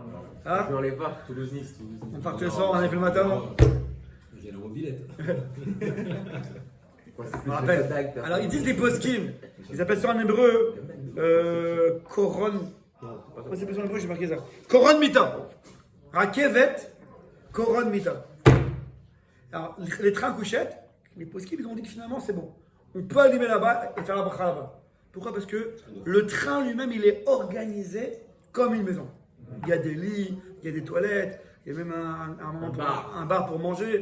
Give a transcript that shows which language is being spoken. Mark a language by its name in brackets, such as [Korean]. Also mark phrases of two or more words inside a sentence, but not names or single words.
[French] Hein? Dans les parcs, Toulouse-Nice. On partait le soir, on avait fait le matin. J'ai la mobilette. Je me rappelle. Alors, ils disent des poskim. Ils appellent ça en hébreu koron. Comment c'est en hébreu? J'ai marqué ça. [Hebrew] קרון מיטה. רכבת, קרון מיטה. [French] Alors, les trains couchettes, les poskim, ils ont dit que finalement, c'est bon. On peut allumer là-bas et faire la bracha là-bas. Pourquoi? Parce que le train lui-même, il est organisé comme une maison. Il y a des lits, il y a des toilettes, il y a même un bar pour manger.